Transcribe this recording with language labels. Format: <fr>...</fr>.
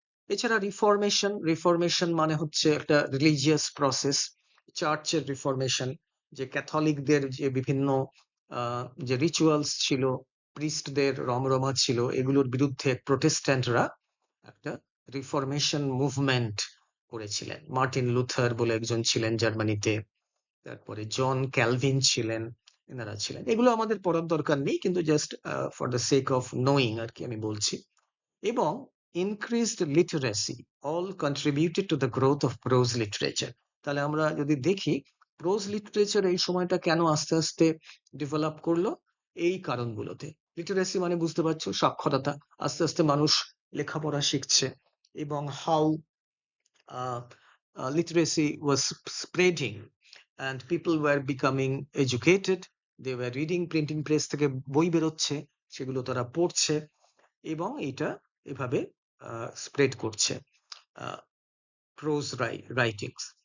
<bn>এছাড়া reformation, reformation মানে হচ্ছে একটা রিলিজিয়াস প্রসেস, চার্চের রিফরমেশন, যে ক্যাথলিকদের যে বিভিন্ন যে রিচুয়ালস ছিল, প্রিস্টদের রমরমা ছিল, এগুলোর বিরুদ্ধে প্রোটেস্ট্যান্টরা একটা রিফরমেশন মুভমেন্ট করেছিলেন। মার্টিন লুথার বলে একজন ছিলেন জার্মানিতে, তারপরে জন ক্যালভিন ছিলেন, এনারা ছিলেন। এগুলো আমাদের পড়ার দরকার নেই, কিন্তু</bn> <en>just for the sake of knowing</en> <bn>আর কি আমি বলছি।</bn> <en>এবং increased literacy all contributed to the growth of prose literature.</en> <bn>তাহলে আমরা যদি দেখি প্রোজ লিটারেচার এই সময়টা কেন আস্তে আস্তে ডেভেলপ করলো, এই কারণগুলোতে। লিটারেসি মানে বুঝতে পারছো সাক্ষরতা, আস্তে আস্তে মানুষ লেখাপড়া শিখছে এবং</bn> <en>how literacy was spreading and people were becoming educated, they were reading,</en> <bn>printing press থেকে বই বেরোচ্ছে, সেগুলো তারা পড়ছে এবং এটা এভাবে স্প্রেড করছে প্রোজ রাইটিংস।</bn>